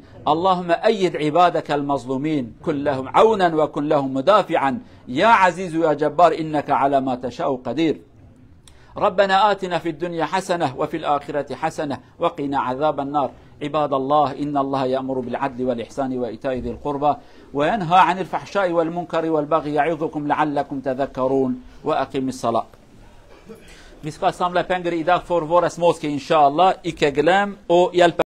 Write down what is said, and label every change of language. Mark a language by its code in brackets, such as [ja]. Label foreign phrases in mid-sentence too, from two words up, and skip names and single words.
[ar] اللهم أيد عبادك المظلومين كن لهم عونا وكن لهم مدافعا يا عزيز يا جبار إنك على ما تشاء قدير. ربنا آتنا في الدنيا حسنة وفي الآخرة حسنة وقنا عذاب النار. عباد الله إن الله يأمر بالعدل والإحسان وإيتاء ذي القربى وينهى عن الفحشاء والمنكر والبغي يعظكم لعلكم تذكرون وأقم الصلاة. [sv] Vi ska samla pengar idag för våra småskor inshallah. Icke glöm och hjälpa